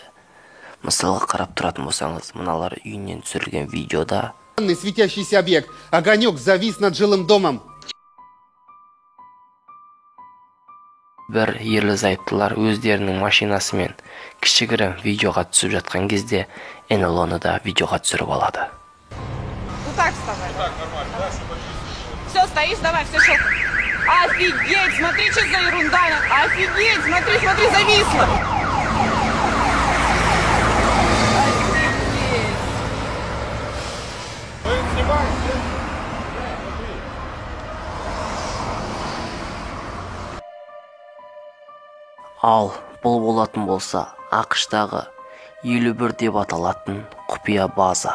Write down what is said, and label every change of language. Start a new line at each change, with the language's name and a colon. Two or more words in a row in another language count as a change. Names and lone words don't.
Kazakh: Мысалға қарап тұратын болсаңыз, мыналар үйінен түсірілген видеода
Russian: светящийся объект. Огонек завис над жилым домом.
Kazakh: Бір ерлі-зайыптылар өздерінің машинасымен кішігірім видеоға түсіп жатқан кезде NLO-ны да видеоға түсіріп алады.
Russian: Ну так вставай. Так, нормально, да? Все, стоишь, давай, все щелкай. Офигеть, смотри, что за ерунда. Офигеть, смотри, зависло. Офигеть.
Kazakh: Ал бұл болатын болса, ақш-тағы 51 деп аталатын құпия база.